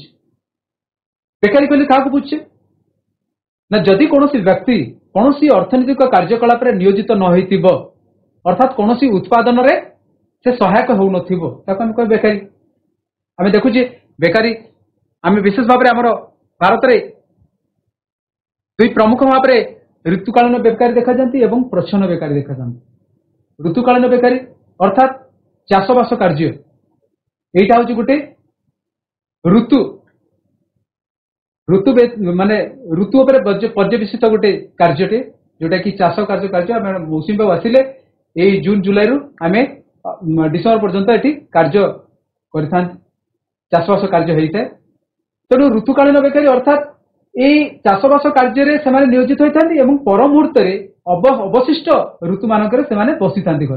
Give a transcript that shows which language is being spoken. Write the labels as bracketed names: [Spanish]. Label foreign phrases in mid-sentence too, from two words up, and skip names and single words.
[Odia] ବେକାରୀ କହିଲେ କାହାକୁ ବୁଝୁଛେ ନା ଯଦି କୌଣସି ବ୍ୟକ୍ତି କୌଣସି ଅର୍ଥନୈତିକ କାର୍ଯ୍ୟକଳାପରେ ନିୟୋଜିତ ନ ହୋଇଥିବ, ଅର୍ଥାତ୍ କୌଣସି ଉତ୍ପାଦନରେ ସେ ସହାୟକ ହେଉନଥିବ, ତାକୁ ଆମେ କହିବା ବେକାରୀ। ଆମେ ଦେଖୁଛେ ବେକାରୀ ଆମେ ବିଶେଷ ଭାବରେ ଆମର ଭାରତରେ ଦୁଇ ପ୍ରମୁଖ ଭାବରେ ଋତୁକାଳୀନ ବେକାରୀ ଦେଖାଯାନ୍ତି ଏବଂ ପ୍ରଚ୍ଛନ୍ନ ବେକାରୀ ଦେଖାଯାନ୍ତି। ଋତୁକାଳୀନ ବେକାରୀ ଅର୍ଥାତ୍ ଚାଷବାସ କାର୍ଯ୍ୟ, ଏଇଟା ହଚ୍ଛେ ଗୋଟେ ଋତୁ ଋତୁ ମାନେ ଋତୁ ଉପରେ ପର୍ଯ୍ୟବେସିତ ଗୋଟେ କାର୍ଯ୍ୟଟେ, ଯେଟା କି ଚାଷ କାର୍ଯ୍ୟ ଆମେ ମୌସୁମୀ ବାୟୁ ଆସିଲେ ଏଇ ଜୁନ ଜୁଲାଇରୁ ଆମେ ଡିସେମ୍ବର ପର୍ଯ୍ୟନ୍ତ ଏଠି କାର୍ଯ୍ୟ କରିଥାନ୍ତି, ଚାଷବାସ କାର୍ଯ୍ୟ ହେଇଥାଏ। ତେଣୁ ଋତୁକାଳୀନ ବେକାରୀ ଅର୍ଥାତ୍ এই ଚାଷବାସ କାର୍ଯ୍ୟରେ ସେମାନେ ନିୟୋଜିତ ହୋଇଥାନ୍ତି ଏବଂ ପର ମୁହୂର୍ତ୍ତରେ ଅବଶିଷ୍ଟ ଋତୁ ମାନଙ୍କରେ ସେମାନେ ବସିଥାନ୍ତି ଘରେ।